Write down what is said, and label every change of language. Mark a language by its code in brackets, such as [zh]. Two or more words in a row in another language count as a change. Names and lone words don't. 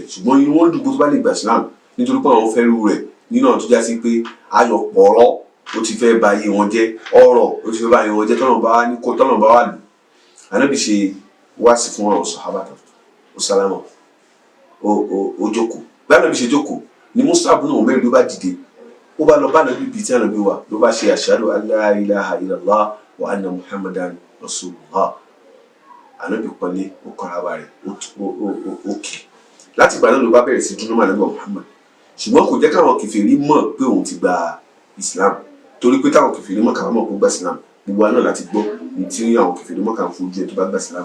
[yo] Ṣùgbọ́n inú wọn dùn bó tó bá lè gbà sílámù nítorí pé àwọn fẹ́ rú rẹ̀ nínú àwọn tó já sí pé ayọ̀ pọ̀rọ̀ ó ti fẹ́ ba ayé wọn jẹ́, ọ̀rọ̀ ó ti fẹ́ ba ayé wọn jẹ́, tọ́nà bá wà lù. Ànábì ṣe wá sí fún àwọn sàhábà tó ó sálámọ̀ ó jókòó. Bí Ànábì ṣe jókòó ni Mus'ab ibn Umayr ló bá dìde, ó bá lọ bá Ànábì bíi tí Ànábì wà, ló bá ṣe [ar] أشهد أن لا إله إلا الله وأن محمدا رسول الله. [yo] Ànábì pọ́nlé ó kọ́ra bá rẹ̀ ó kì. Láti ìgbà náà ló bá bẹ̀rẹ̀ sí dúró mọ́ Ànábì Muhammad, ṣùgbọ́n kò jẹ́ káwọn kèfèrí mọ̀ pé òun ti gba Islam, torí pé táwọn kèfèrí mọ̀ káwọn mọ̀ pé ó gba Islam. Gbogbo wa náà láti gbọ́ ní tí àwọn kèfèrí mọ̀ káwọn fojú ẹ̀ tó bá gba Islam.